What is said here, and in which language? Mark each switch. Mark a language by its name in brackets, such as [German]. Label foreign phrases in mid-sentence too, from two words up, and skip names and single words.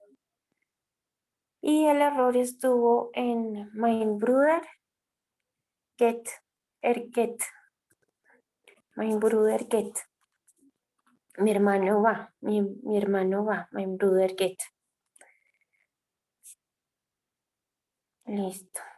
[Spanish] Y el error estuvo en [German] mein Bruder geht, geht. Mein Bruder geht. [Spanish] Mi hermano va, mi hermano va, [German] mein Bruder geht. [Spanish] Listo.